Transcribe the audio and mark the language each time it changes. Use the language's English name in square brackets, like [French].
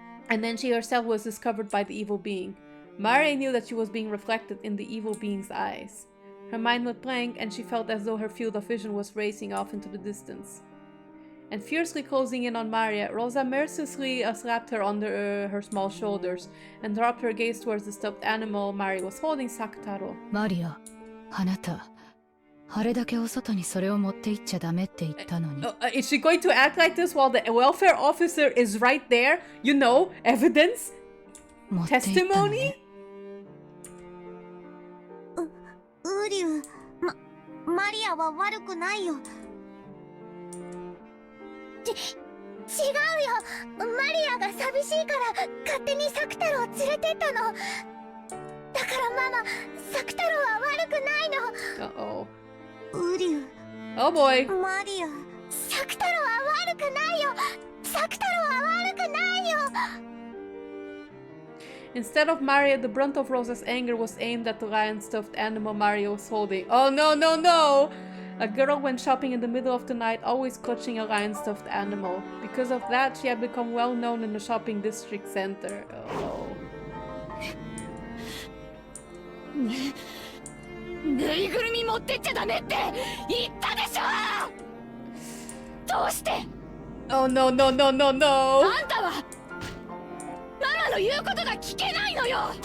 [English] And then she herself was discovered by the evil being. Maria knew that she was being reflected in the evil being's eyes. Her mind went blank, and she felt as though her field of vision was racing off into the distance. And fiercely closing in on Maria, Rosa mercilessly slapped her on her small shoulders and dropped her gaze towards the stuffed animal Maria was holding, Sakutaro. [Japanese] マリア、あなた、あれだけお外にそれを持って行っちゃダメって言ったのに。 [English] Is she going to act like this while the welfare officer is right there? You know, evidence? Testimony? [Japanese] ウリュウ、マリアは悪くないよ。違うよ。マリアが寂しいから勝手にサク太郎を連れてったの。だからママ、サク太郎は悪くないの。ウリュウ。 [English] Oh boy. [Japanese] マリア、サク太郎は悪くないよ。サク太郎は悪くないよ。 [English] Instead of Maria, the brunt of Rosa's anger was aimed at the lion-stuffed animal Maria was holding. Oh no, no, no! A girl went shopping in the middle of the night, always clutching a lion-stuffed animal. Because of that, she had become well known in the shopping district center. Oh. [Japanese] ぬいぐるみ持ってっちゃダメって言ったでしょ。どうして？ [English] Oh no, no, no, no, no! [Japanese] あんたはママの言うことが聞けないのよ。